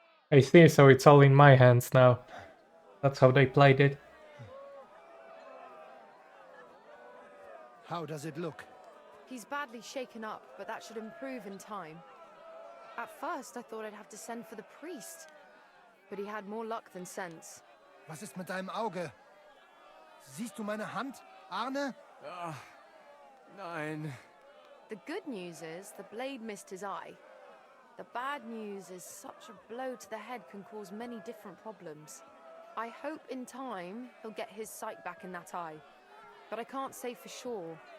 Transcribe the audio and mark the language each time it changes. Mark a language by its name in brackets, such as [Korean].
[English] I see, so it's all in my hands now. That's how they played it. How does it look? He's badly shaken up, but that should improve in time. At first, I thought I'd have to send for the priest, but he had more luck than sense. [German] Was ist mit deinem Auge? Siehst du meine Hand, Arne? Nein. [English] The good news is the blade missed his eye. The bad news is such a blow to the head can cause many different problems. I hope in time he'll get his sight back in that eye, but I can't say for sure.